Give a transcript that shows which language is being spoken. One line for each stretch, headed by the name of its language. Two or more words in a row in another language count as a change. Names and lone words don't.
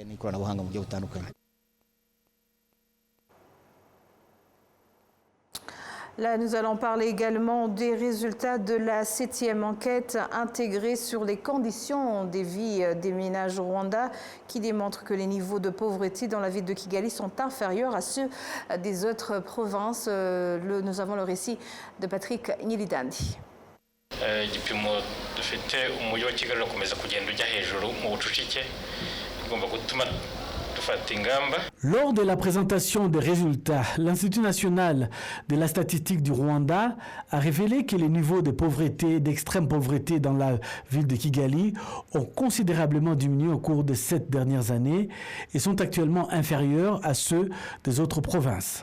French: Là, nous allons parler également des résultats de la 7e enquête intégrée sur les conditions de vie des ménages au Rwanda qui démontre que les niveaux de pauvreté dans la ville de Kigali sont inférieurs à ceux des autres provinces. Nous avons le récit de Patrick Nyilidandi.
Kinyarwanda: igipimo dufite umujyi wa Kigali urakomeza kugenda ujya hejuru mu bucucike igomba gutuma dufata ingamba.
French: Lors de la présentation des résultats, l'Institut national de la statistique du Rwanda a révélé que les niveaux de pauvreté, d'extrême pauvreté dans la ville de Kigali ont considérablement diminué au cours des 7 dernières années et sont actuellement inférieurs à ceux des autres provinces.